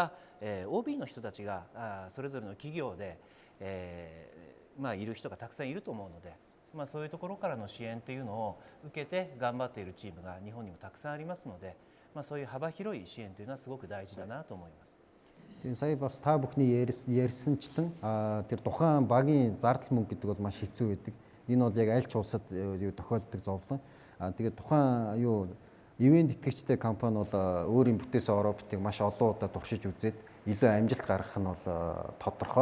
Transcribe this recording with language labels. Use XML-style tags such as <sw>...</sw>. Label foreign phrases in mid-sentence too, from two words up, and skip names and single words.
<ja>OB の人たちがそれぞれの企業で、いる人がたくさんいると思うので、そういうところからの支援というのを受けて頑張っているチームが日本にもたくさんありますので、そういう幅広い支援というのはすごく大事だなと思います。</ja> <mn>Тэгээд сая бас та бүхний ярьсанчлан тэр тухайн багийн зардал мөнгө гэдэг бол маш хэцүү байдаг. Энэ бол яг аль ч улсад тохиолддог зовлон. Тэгээд тухайн ивент итгэгчтэй компани бол өөрийн бүтээсэн роботыг маш олон удаа туршиж үзээд илүү амжилт гаргах нь бол тодорхой.</mn>